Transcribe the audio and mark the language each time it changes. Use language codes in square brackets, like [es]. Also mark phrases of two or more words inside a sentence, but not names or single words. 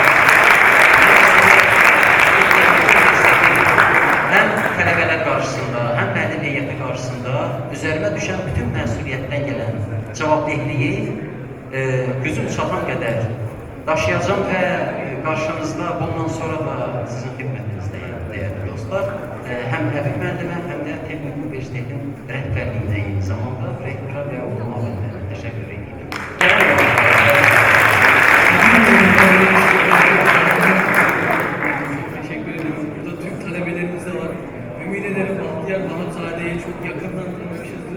[az] Həm tələbələr qarşısında, həm məlim heyəti qarşısında üzərimə düşən bütün məsuliyyətdən gələn cavabdehliyi gücüm çatan qədər daşıyacağım və qarşınızda bundan sonra da sizin xidmətinizdəyim, dəyərli dostlar. Həm Rəfiq müəllimə, həm də Texnik Universitetin rəhbərliyində eyni zamanda rektora və olma müəllimə təşəkkür edirəm. [tr] Teşekkür ederim. Burada Türk talebelerimiz de var. Ümit ederim Bahtiyar Vahabzade'yi çok yakından tanımışızdır.